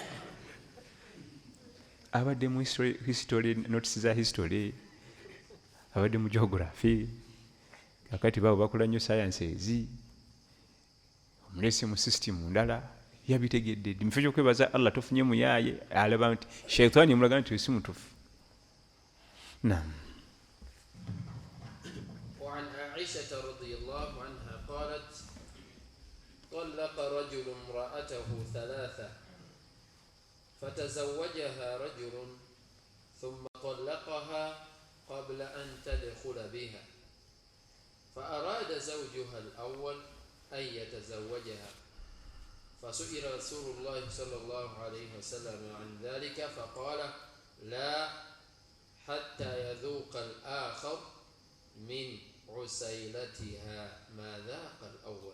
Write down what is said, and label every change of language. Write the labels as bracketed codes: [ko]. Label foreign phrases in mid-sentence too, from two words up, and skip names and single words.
[lg] Abadde mu history, notisi za history, abadde mu geography, kakati baabo bakola nnyo sciences, omulese mu system ndala yabitegedde. Mu kifo ky'okwebaza Allah tofunye muyaaye alaba nti shaitaani emulaga nti si mutuufu. Naam. [ar] وعن عائشة رضي الله عنها قالت طلق رجل امرأته ثلاثة فتزوجها رجل ثم طلقها قبل أن تدخل بها فأراد زوجها الأول أن يتزوجها فسئل رسول الله صلى الله عليه وسلم عن ذلك فقال لا حتى يذوق الآخر من عسيلتها ما ذاق الأول.